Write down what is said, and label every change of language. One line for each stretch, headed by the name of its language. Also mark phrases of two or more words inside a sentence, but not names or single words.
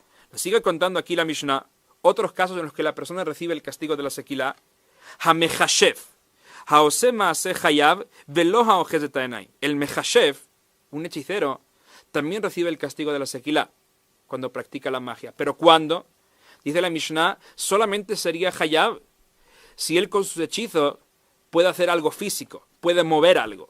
Spanish: Sigue contando aquí la Mishnah otros casos en los que la persona recibe el castigo de la sequilá.
Hebrew: המכשף, העושה מעשה חייב, ולא האוחז את.
Spanish: El mechashev, un hechicero, también recibe el castigo de la sequilá cuando practica la magia. Pero cuando, dice la Mishnah, solamente sería hayav si él con sus hechizos puede hacer algo físico, puede mover algo.